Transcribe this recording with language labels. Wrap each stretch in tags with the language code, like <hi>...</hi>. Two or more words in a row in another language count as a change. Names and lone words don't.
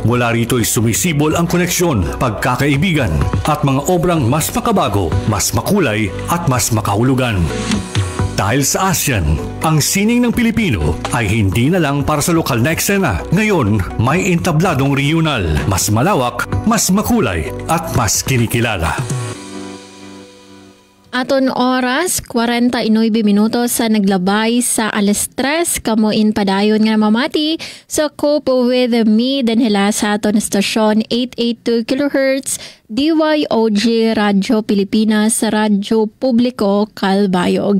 <tl>Mula rito'y sumisibol ang koneksyon, pagkakaibigan at mga obrang mas makabago, mas makulay at mas makahulugan. Dahil sa ASEAN, ang sining ng Pilipino ay hindi na lang para sa lokal na eksena. Ngayon, may entabladong regional, mas malawak, mas makulay at mas kinikilala.</tl> <war>Aton oras, 49 minutos sa naglabay sa alas 3. Kamuin padayon nga mamati sa Cope with Me danhila sa aton stasyon 882 kHz DYOG Radio Pilipinas sa Radyo Publiko Kalbayog.</war>